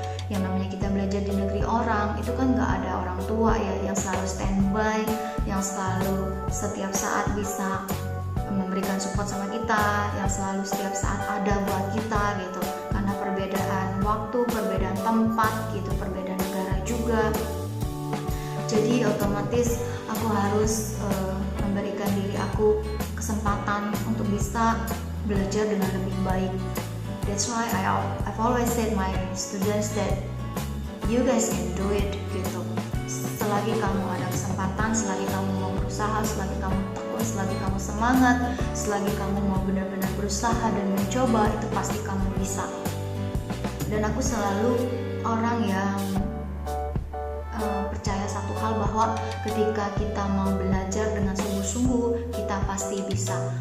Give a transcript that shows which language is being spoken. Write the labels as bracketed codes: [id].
[id] Yang namanya kita belajar di negeri orang, itu kan gak ada orang tua ya yang selalu standby, yang selalu setiap saat bisa memberikan support sama kita, yang selalu setiap saat ada buat kita gitu. Karena perbedaan waktu, perbedaan tempat gitu, perbedaan negara juga. Jadi otomatis aku harus memberikan diri aku kesempatan untuk bisa belajar dengan lebih baik. [en] That's why I've always said my students that you guys can do it gitu. [id] Selagi kamu ada kesempatan, selagi kamu mau berusaha, selagi kamu tekun, selagi kamu semangat, selagi kamu mau benar-benar berusaha dan mencoba, itu pasti kamu bisa. Dan aku selalu orang yang percaya satu hal, bahwa ketika kita mau belajar dengan sungguh-sungguh, kita pasti bisa.